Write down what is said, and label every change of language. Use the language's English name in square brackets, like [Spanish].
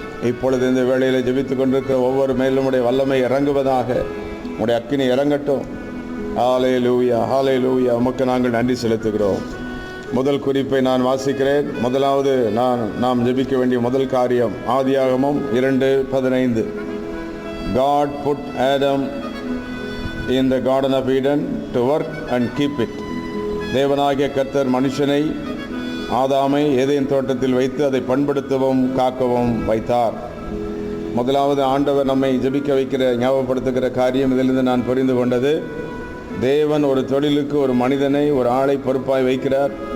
[Tamil] இப்பொழுது இந்த வேளையில் ஜெபித்து கொண்டிருக்கிற ஒவ்வொரு மேலும் உடைய வல்லமை இறங்குவதாக. உடைய அக்கினி இறங்கட்டும். ஹல்லேலூயா, ஹல்லேலூயா. உமக்கு நாங்கள் நன்றி செலுத்துகிறோம். முதல் குறிப்பை நான் வாசிக்கிறேன். முதலாவது நாம் ஜெபிக்க வேண்டிய முதல் காரியம் ஆதியாகமம் 2:15. [English] God put Adam in the garden of Eden to work and keep it. [Tamil] தேவனாகிய கர்த்தர் மனுஷனை, ஆதாமை ஏதேன் தோட்டத்தில் வைத்து அதை பண்படுத்தவும் காக்கவும் வைத்தார். முதலாவது ஆண்டவர் நம்மை ஜெபிக்க வைக்கிற, ஞாபகப்படுத்துகிற காரியம் இதிலிருந்து நான் புரிந்து கொண்டது, தேவன் ஒரு தொழிலுக்கு ஒரு மனிதனை, ஒரு ஆளை பொறுப்பாய் வைக்கிறார்.